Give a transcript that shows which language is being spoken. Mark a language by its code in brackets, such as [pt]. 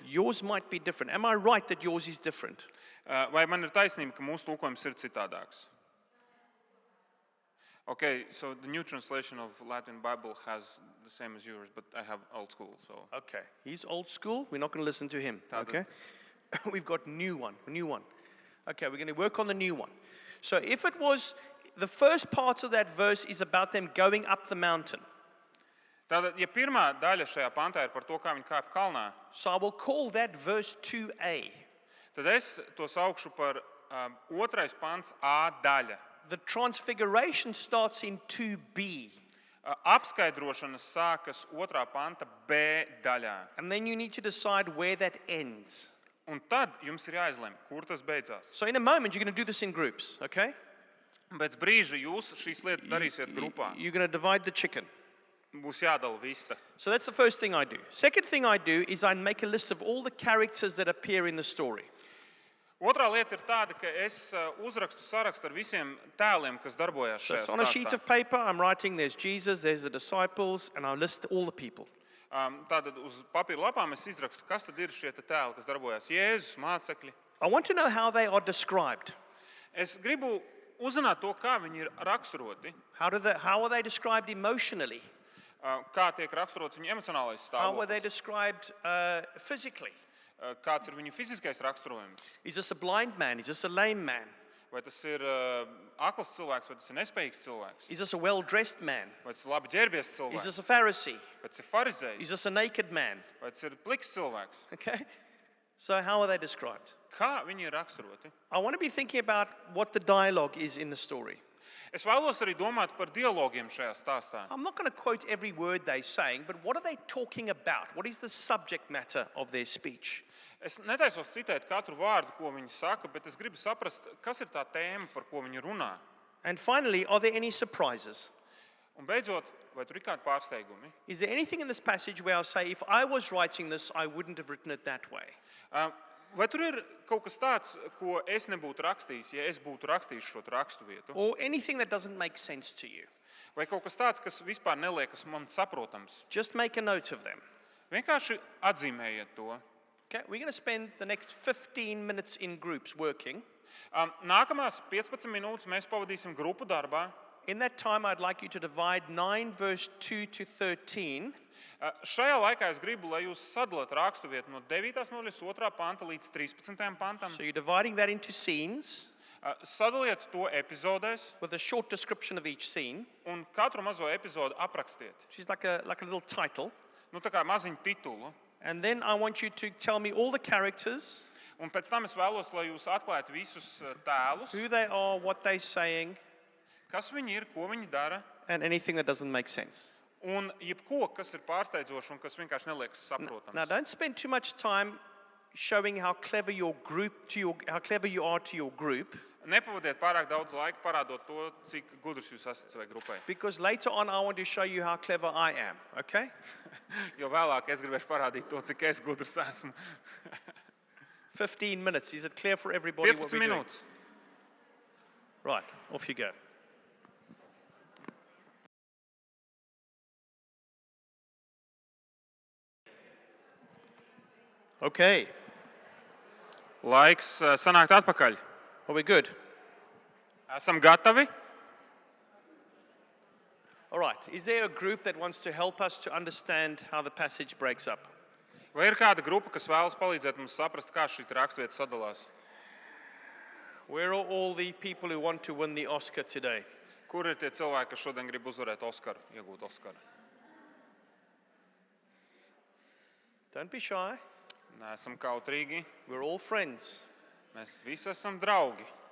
[en] Yours might be different. Am I right that yours is different? [lv] Vai man ir taisnība, ka mūsu tulkojums ir citādāks? [en] Okay, so the new translation of Latin Bible has the same as yours, but I have old school, so. Okay, he's old school. We're not going to listen to him. Okay, we've got a new one. Okay, we're going to work on the new one. So if it was, the first part of that verse is about them going up the mountain. [lv] Tātad, ja pirmā daļa šajā pantā ir par to, kā viņi kāp kalnā, [en] So I will call that verse 2a. [lv] tad es to saukšu par 2. pants A daļa. [en] The transfiguration starts in 2b. [lv] Apskaidrošana sākas 2. panta B daļā. [en] And then you need to decide where that ends. [lv] Un tad jums ir jāizlemj, kur tas beidzās. [en] So in a moment, you're going to do this in groups, okay? [lv] Pēc brīža jūs šīs lietas darīsiet grupā. [en] You're going to divide the chicken. [lv] Būs jādala vista. [en] So that's the first thing I do. Second thing I do is I make a list of all the characters that appear in the story. [lv] Otrā lieta ir tāda, ka es uzrakstu sarakstu ar visiem tēliem, kas darbojās [en] So it's [lv] šajā [en] on a sheet [lv] stāstā. [en] of paper, I'm writing, there's Jesus, there's the disciples, and I list all the people. [lv] Tātad uz papīra lapām es izrakstu, kas tad ir šie te tēli, kas darbojās. Jēzus, mācekļi. [en] I want to know how they are described. [lv] Es gribu uzzināt to, kā viņi ir raksturoti, [en] How are they described emotionally? [lv] kā tiek raksturots viņu emocionālais [en] How are they [lv] stāvoklis, [en] described physically? [lv] kāds ir viņu fiziskais raksturojums. [en] Is this a blind man? Is this a lame man? [lv] Vai tas ir akls cilvēks, vai tas ir nespējīgs cilvēks, [en] Is this a well-dressed man? [lv] vai tas ir labi ģērbies [en] Is [lv] cilvēks, [en] this a Pharisee? [lv] vai tas ir farizējs, [en] Is this a naked man? [lv] vai tas ir pliks cilvēks. [en] Okay? So how are they described? [lv] Kā viņi ir raksturoti? [en] I want to be thinking about what the dialogue is in the story. [lv] Es vēlos arī domāt par dialogiem šajā stāstā. [en] I'm not going to quote every word they're saying, but what are they talking about? What is the subject matter of their speech? [lv] Es netaisos citēt katru vārdu, ko viņi saka, bet es gribu saprast, kas ir tā tēma, par ko viņi runā. [en] And finally, are there any surprises? [lv] Un beidzot, vai tur ir kādi pārsteigumi? [en] Is there anything in this passage where I'll say, if I was writing this, I wouldn't have written it that way? [lv] Vai tur ir kaut kas tāds, ko es nebūtu rakstījis, ja es būtu rakstījis šo raksturvietu? [en] Or anything that doesn't make sense to you? [lv] Vai kaut kas tāds, kas vispār neliekas man saprotams? [en] Just make a note of them. [lv] Vienkārši atzīmējiet to. [en] Okay, we're going to spend the next 15 minutes in groups working. [lv] Nākamās 15 minūtes mēs pavadīsim grupu darbā. [en] In that time, I'd like you to divide 9 verse 2 to 13 [lv] Šajā laikā es gribu, lai jūs sadalāt raksturvietu no 9. nodaļas 2. panta līdz 13. pantam. [en] So you're dividing that into scenes [lv] Sadaliet to epizodēs [en] with a short description of each scene, [lv] un katru mazo epizodu aprakstiet. [en] which is like a little title. [lv] Nu, tā kā maziņu titulu. [en] And then I want you to tell me all the characters, [lv] Un pēc tam es vēlos, lai jūs atklājat visus tēlus, [en] who they are, what they're saying, [lv] kas viņi ir, ko viņi dara, [en] and anything that doesn't make sense. [lv] un jebko, kas ir pārsteidzoši un kas vienkārši neliekas saprotams. [en] Now, don't spend too much time showing how clever you are to your group, [lv] Nepavadiet pārāk daudz laika parādot to, cik gudrs jūs esat savai grupai. [en] because later on I want to show you how clever I am, okay? [lv] Jo vēlāk es gribēšu parādīt to, cik es gudrs esmu. [en] 15 minutes. Is it clear for everybody what [lv] 15 [en] we're doing? [lv] minūtes. [en] Right, off you go. Okay, [lv] Laiks sanākt atpakaļ. [en] are we good? [lv] Esam gatavi? [en] All right, is there a group that wants to help us to understand how the passage breaks up? [lv] Vai ir kāda grupa, kas vēlas palīdzēt mums saprast, kā šī raksturvieta sadalās? [en] Where are all the people who want to win the Oscar today? [lv] Kur ir tie cilvēki, kas šodien grib uzvarēt Oskaru, iegūt Oskaru? [en] Don't be shy. [lv] Neesam kautrīgi, [en] We're all friends. [lv] mēs visi esam draugi.